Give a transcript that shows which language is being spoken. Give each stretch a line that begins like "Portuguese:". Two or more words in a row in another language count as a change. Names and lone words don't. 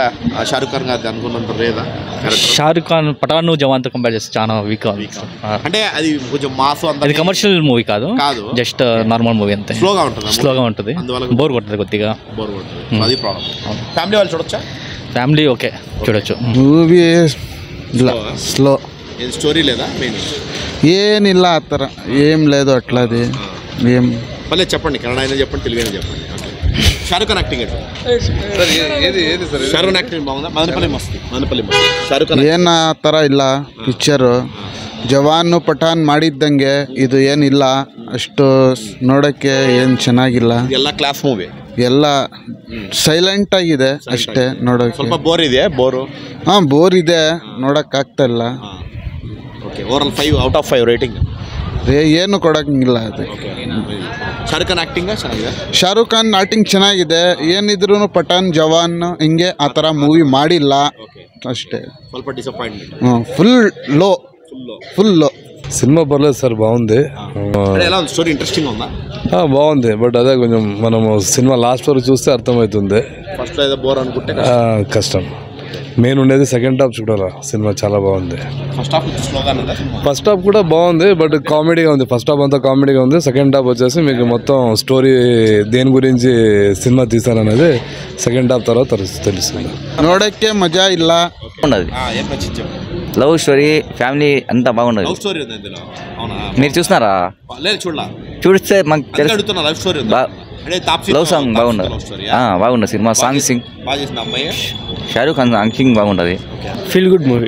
Telugu: షారుఖ్ ఖాన్ గారు అనుకున్నంత లేదా? షారుఖ్ ఖాన్ పఠాన్ జవాన్తో కంపేర్ చేస్తే చాలా వీక్. అంటే అది కొంచెం మాస్, అది
English: commercial movie
Telugu: కాదు,
English: just normal movie
Telugu: అంతే. స్లోగా ఉంటుంది, బోర్ కొడుతుంది కొద్దిగా. అది ప్రాబ్లం. ఫ్యామిలీ వాళ్ళు చూడొచ్చా?
English: family okay,
Telugu: చూడొచ్చు.
English: movie slow.
Telugu: స్టోరీ లేదా? మెయిన్
Kannada: ಏನಿಲ್ಲ ಆ ಥರ
Telugu: ఏం లేదు అట్లాది ఏం. మళ్ళీ చెప్పండి, కన్నడ అయినా చెప్పండి, తెలుగు అయినా చెప్పండి. షారుఖ్ ఖాన్ యాక్టింగ్ షారుఖ్ ఖాన్ యాక్టింగ్ బాగుందా? మదనపల్లి మస్తు షారుఖ్ ఖాన్
Kannada: ಏನು ಆ ಥರ ಇಲ್ಲ ಪಿಕ್ಚರು. ಜವಾನು ಪಠಾನ್ ಮಾಡಿದ್ದಂಗೆ ಇದು ಏನಿಲ್ಲ, ಅಷ್ಟು ನೋಡೋಕ್ಕೆ ಏನು ಚೆನ್ನಾಗಿಲ್ಲ. ಎಲ್ಲ
English: class movie,
Kannada: ಎಲ್ಲ ಸೈಲೆಂಟ್ ಆಗಿದೆ ಅಷ್ಟೇ ನೋಡೋಕೆ. ಸ್ವಲ್ಪ ಬೋರ್ ಇದೆ. ಹಾಂ, ಬೋರ್ ಇದೆ, ನೋಡೋಕ್ಕಾಗ್ತಾ ಇಲ್ಲ.
English: okay, overall 5 out of 5 rating.
Kannada: ಏನು ಕೊಡೋಂಗಿಲ್ಲ ಅದು. ಶಾರುಖ್ ಖಾನ್ ಆಕ್ಟಿಂಗ್ ಚೆನ್ನಾಗಿದೆ. ಶಾರುಖ್ ಖಾನ್ ಆಕ್ಟಿಂಗ್ ಚೆನ್ನಾಗಿದೆ, ಏನಿದ್ರು ಪಠಾನ್ ಜವಾನ್ ಹಿಂಗೆ ಆ ಥರ ಮೂವಿ ಮಾಡಿಲ್ಲ ಅಷ್ಟೇ. ಸ್ವಲ್ಪ ಡಿಸಪಾಯಿಂಟ್ಮೆಂಟ್.
Telugu: ఫుల్ లో. సినిమా పర్లేదు సార్, బాగుంది.
English: story interesting
Telugu: ఉందా? బాగుంది, బట్ అదే కొంచెం మనం సినిమా లాస్ట్ వరకు చూస్తే అర్థమవుతుంది. ఫస్ట్ ఏదో బోర్ అనుకుంటే కష్టం. మెయిన్ ఉండేది
English: second half
Telugu: చూడాలా. సినిమా చాలా బాగుంది.
English: first half
Telugu: కూడా బాగుంది, బట్ కామెడీగా ఉంది.
English: first half
Telugu: అంతా కామెడీగా ఉంది.
English: second half
Telugu: వచ్చేసి మీకు మొత్తం స్టోరీ దేని గురించి సినిమా తీశారనేది
English: second half
Telugu: తర్వాత తెలుస్తుంది.
Kannada: ನೋಡಕ್ಕೆ ಮಜಾ ಇಲ್ಲ.
English: love story,
Telugu: ఫ్యామిలీ అంతా బాగుండదు. మీరు చూస్తున్నారా? చూస్తే మాకు
English: love song
Telugu: బాగుండదు. బాగుండదు సినిమా. సాంగ్ షారూఖ్ ఖాన్ యాక్టింగ్ బాగుంటుంది.
English: feel good movie.